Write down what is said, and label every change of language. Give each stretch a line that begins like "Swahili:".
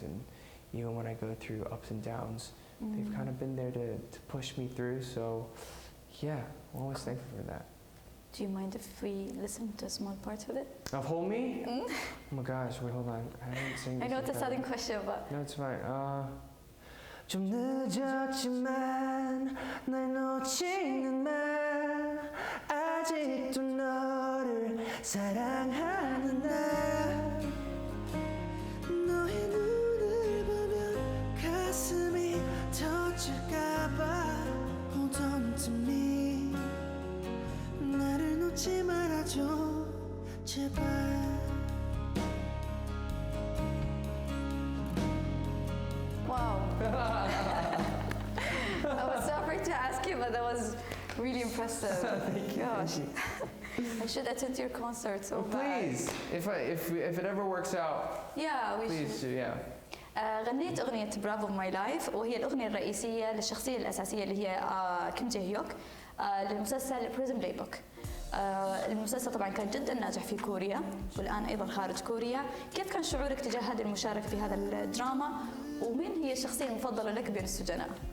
English: And even when I go through ups and downs, they've kind of been there to push me through. So yeah, I'm always thankful for that. Do you mind if we listen to a small part of it? Of Hold Me? Oh my gosh, wait, hold on. I haven't seen this. I know it's a sudden question, but No, it's fine.
Korean: 좀 늦었지만 날 놓지는 마 아직도 너를 사랑하는 나 너의 눈을 보면 가슴이 터질까봐
English: Hold on to me
Korean: 나를 놓지 말아줘 제발
English: wow. I was so afraid to ask you, but that was really impressive. Thank you. Gosh. I should attend your concert so bad. Please, if it ever works out, Yeah, we please should. do, yeah.
Arabic: غنيت أغنية برافو ماي لايف وهي الأغنية الرئيسية للشخصية الأساسية اللي هي كيم جي هيوك للمسلسل بريزن بلاي بوك. المسلسل طبعا كان جدا ناجح في كوريا والآن أيضا خارج كوريا. كيف كان شعورك تجاه هذه المشاركة في هذا الدراما ومين هي الشخصية المفضلة لك بين السجناء؟